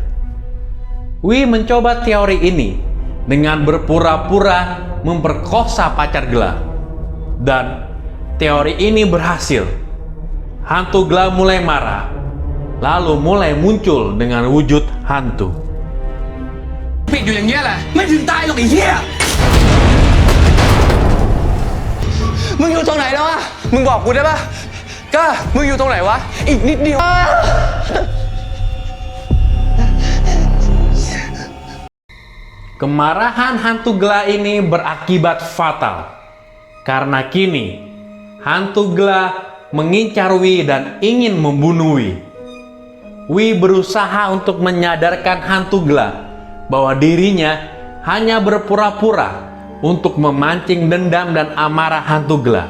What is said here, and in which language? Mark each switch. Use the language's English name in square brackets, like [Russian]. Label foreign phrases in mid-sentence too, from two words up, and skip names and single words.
[Indonesian] Wi mencoba teori ini dengan berpura-pura memperkosa pacar Gla, dan teori ini berhasil. Hantu Gla mulai marah, lalu mulai muncul dengan wujud hantu. [Thai] ปิดอยู่อย่างเงี้ยแหละไม่ถึงตายหรอกไอ้เหี้ยมึงอยู่ตรงไหนแล้ววะมึงบอกกูได้ปะก้ามึงอยู่ตรงไหนวะอีกนิดเดียว [Indonesian] Kemarahan hantu Gla ini berakibat fatal, karena kini hantu Gla mengincar Wi dan ingin membunuh Wi. Wi berusaha untuk menyadarkan hantu Gla bahwa dirinya hanya berpura-pura untuk memancing dendam dan amarah hantu Gla.